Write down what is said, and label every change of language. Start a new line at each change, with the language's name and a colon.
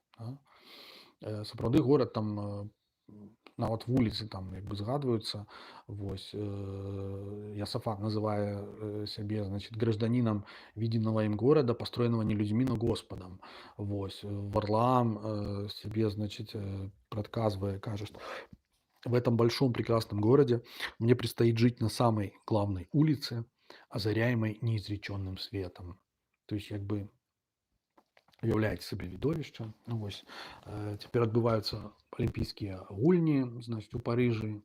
Belarusian: Да? Сапраўды горад там нават вуліцы там як бы згадваюцца.
Russian: Вось Иосафат
Belarusian: называе сябе
Russian: значит гражданином виденного им города, построенного не людьми, но Господом. Вось Варлаам себе значит
Belarusian: прадказвае, кажа, што
Russian: в этом большом прекрасном городе мне предстоит жить на самой главной улице, озаряемой неизреченным светом.
Belarusian: То есть, как бы уяўляеце сабе відовішча. Ну, вось цяпер адбываюцца алімпійскія гульні, значит, у Парыжы.